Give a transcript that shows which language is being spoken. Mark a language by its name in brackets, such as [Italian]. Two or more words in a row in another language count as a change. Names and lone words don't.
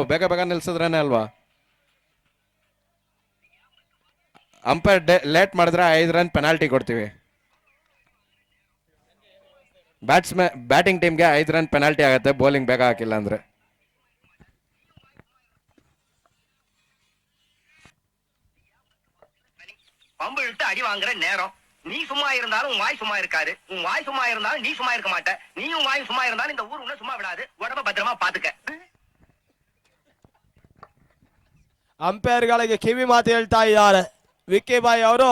[Kannada] ಬೇಗ ಬೇಗ ನಿಲ್ಸಿದ್ರೇನೆ ಅಲ್ವಾ? ಅಂಪೈರ್ ಲೇಟ್ ಮಾಡಿದ್ರೆ 5 [English] run penalty [Kannada] ಕೊಡ್ತೀವಿ. ಬ್ಯಾಟಿಂಗ್ ಟೀಮ್ಗೆ 5 [English] run penalty [Kannada] ಆಗುತ್ತೆ ಬೌಲಿಂಗ್ ಬೇಗ ಹಾಕಿಲ್ಲ ಅಂದ್ರೆ. [Tamil] விட்டு அடி வாங்குற நேரம். நீ சும்மா இருந்தாலும் உன் வாய் சும்மா இருக்காரு. உன் வாய் சும்மா இருந்தாலும் நீ சும்மா இருக்க மாட்ட. நீயும் வாய் சும்மா இருந்தாலும் இந்த ஊர் உன்னை சும்மா விடாது. உடம்ப பத்திரமா பாத்துக்க. [Kannada] ಅಂಪೈರ್ಗಳಿಗೆ ಕಿವಿ ಮಾತು ಹೇಳ್ತಾ ಇದ್ದಾರೆ ವಿಕ್ಕಿ ಬಾಯ್ ಅವರು.